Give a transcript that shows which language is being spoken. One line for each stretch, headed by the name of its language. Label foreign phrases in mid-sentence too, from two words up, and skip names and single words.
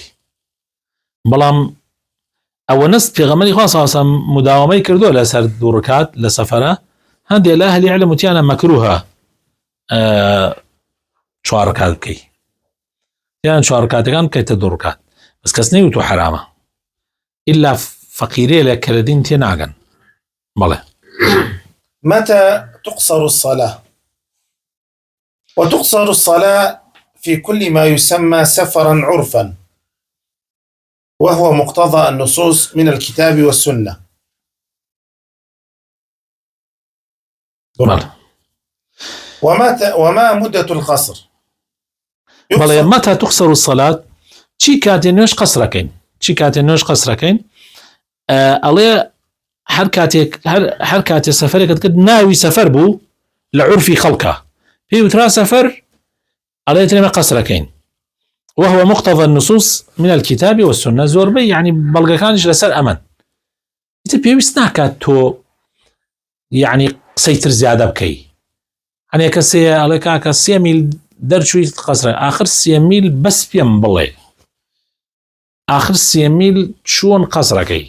Central Kurdish: بەڵام ئەوە نست پێغەمبەری خوا
Arabic: صلی الله عليه وسلم
Central Kurdish: مداوەمەی کردووە لەسەر 2 ڕکات لە سەفەرە. هەندێک لە ئەهلی علم وتیانە مەکروهە 4 ڕکات بکەی، یان 4 ڕکاتەکان بکەیتە 2 ڕکات، بەس کەس نەیوتووە حرامە ئیلا فەقیرێ لە کەرەدین تێ ناگەن. بەڵێ
Arabic: متى تقصر الصلاة؟ وتقصر الصلاة في كل ما يسمى سفرا عرفا، وهو مقتضى النصوص من الكتاب والسنة. وما مدة القصر؟
Central Kurdish: بەڵێ
Arabic: متى تقصر الصلاة
Central Kurdish: چی کاتێ نوێژ قەسرەکەین، چی کاتێ نوێژ قەسرەکەین؟ ئەڵێ هەر کاتێ سەفەرێکت کرد ناوی سەفەر بوو لە عورفی خەڵکە پێی وترا سەفەر، ئەڵێ ترێمە قەسرەکەین.
Arabic: وهو مقتضى النصوص من الكتاب والسنة،
Central Kurdish: زۆربەی یعنی بەڵگەکانیش لەسەر ئەمەن. ئیتر پێویست ناکات تۆ یعنی قسەی تر زیادە بکەی. هەنێ کەسێ ئەڵێ کاکە 3 میل دەرچووی قەسرە، آخر 3 میل بەس پێم بڵێ، آخر 3 میل چۆن قەسرەکەی؟